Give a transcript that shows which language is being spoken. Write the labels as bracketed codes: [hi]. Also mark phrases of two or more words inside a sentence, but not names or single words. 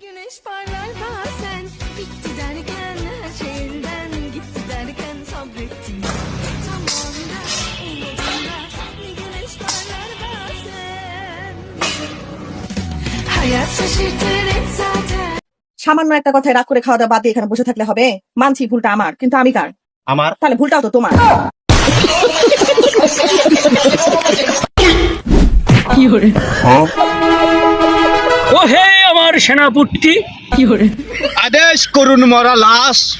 [tr] güneş parlar bazen. Bitti derken her şey elden gitti derken sabrettim. Tam anda umudumda bir güneş parlar bazen. Hayat şaşırtır hep zaten. [bn] সামান্য একটা কথায় রাগ করে খাওয়া দাওয়া বাদ দিয়ে এখানে বসে থাকলে হবে? মানছি ভুলটা আমার, কিন্তু আমি কার? আমার। তাহলে ভুলটাও তো তোমার। ও হে আমার সেনাপতি, আদেশ করুন মরা লাশ।